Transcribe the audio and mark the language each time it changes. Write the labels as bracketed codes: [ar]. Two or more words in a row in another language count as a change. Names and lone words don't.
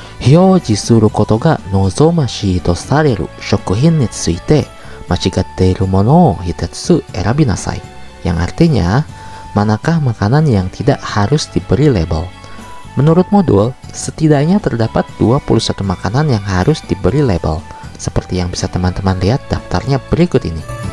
[ja] 表示することが望ましいとされる食品について間違っているものを一つ選びなさい. [id] Yang artinya, manakah makanan yang tidak harus diberi label? Menurut modul, setidaknya terdapat 21 makanan yang harus diberi label, seperti yang bisa teman-teman lihat daftarnya berikut ini.